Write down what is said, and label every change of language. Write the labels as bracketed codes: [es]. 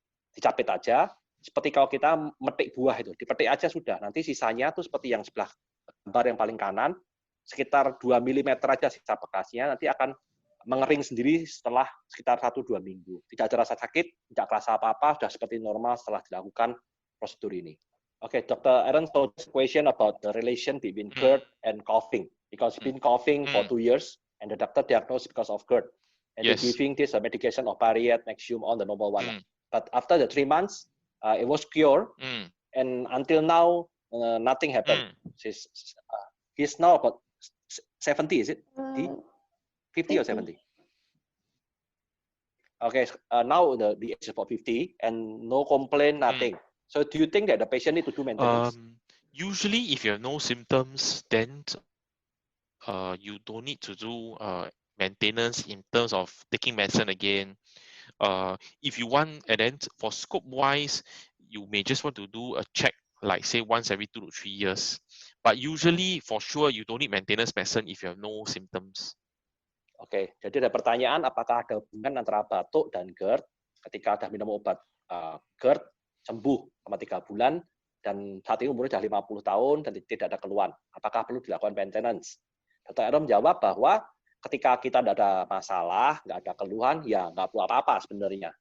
[id] Dicapit aja, seperti kalau kita metik buah itu, dipetik aja sudah. Nanti sisanya tuh seperti yang sebelah gambar yang paling kanan. Sekitar 2 mm aja sisa bekasnya, nanti akan mengering sendiri setelah sekitar 1-2 minggu. Tidak ada rasa sakit, tidak terasa apa-apa, sudah seperti normal setelah dilakukan prosedur ini. [en] Okay, Dr. Aaron told this question about the relation between GERD and coughing, because he's been coughing for 2 years, and the doctor diagnosed because of GERD. And they're giving this medication of Pariet, Nexium on the normal one. But after the 3 months, it was cured, and until now, nothing happened. He's now about 70, is it? 50 or 70? Okay, now the age is about 50 and no complaint, nothing. So do you think that the patient need to do maintenance? Usually, if you have no symptoms, then you don't need to do maintenance in terms of taking medicine again. If you want, and then for scope wise, you may just want to do a check, like say once every 2 to 3 years. But usually, for sure, you don't need maintenance medicine if you have no symptoms. [id] Oke, jadi ada pertanyaan, apakah ada hubungan antara batuk dan GERD ketika sudah minum obat GERD, sembuh selama 3 bulan, dan saat ini umurnya sudah 50 tahun dan tidak ada keluhan. Apakah perlu dilakukan maintenance? Dr. Aaron menjawab bahwa ketika kita tidak ada masalah, nggak ada keluhan, ya nggak perlu apa-apa sebenarnya.